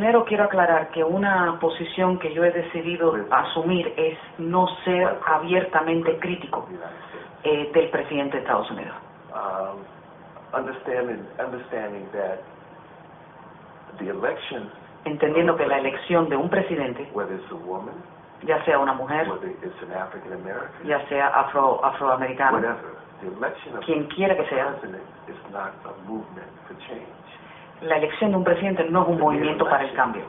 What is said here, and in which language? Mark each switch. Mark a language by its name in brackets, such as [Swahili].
[Spanish] Primero quiero aclarar que una posición que yo he decidido asumir es no ser abiertamente crítico del presidente de Estados Unidos. [English] Understanding that the election, [Spanish] entendiendo que la elección de un presidente, [English] whether it's a woman, [Spanish] ya sea una mujer, [English] whether it's an African American, [Spanish] ya sea afroamericano, [English] whatever, the election of [Spanish] quien quiera que sea, [English] president is not a movement for change. [Spanish] La elección de un presidente no es un movimiento para el cambio.